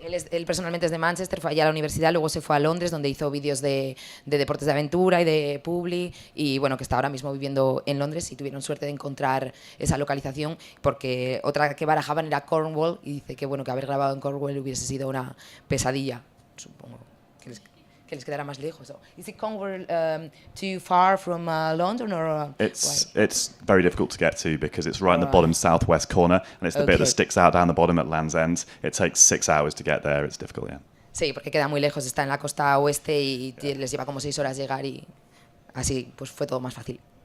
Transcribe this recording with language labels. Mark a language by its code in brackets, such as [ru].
[es] Él personalmente es de Manchester, fue allá a la universidad, luego se fue a Londres, donde hizo vídeos de deportes de aventura y de publi, y bueno, que está ahora mismo viviendo en Londres, y tuvieron suerte de encontrar esa localización, porque otra que barajaban era Cornwall, y dice que bueno, que haber grabado en Cornwall hubiese sido una pesadilla, supongo que les quedará más lejos. [en] So, is it Cornwall too far from London, or It's very difficult to get to because it's right in the Right. bottom southwest corner, and it's the bit Okay. that sticks out down the bottom at Land's End. It takes 6 hours to get there. It's difficult, yeah. [es] Sí, porque queda muy lejos, está en la costa oeste y les lleva como 6 horas llegar, y así pues fue todo más fácil.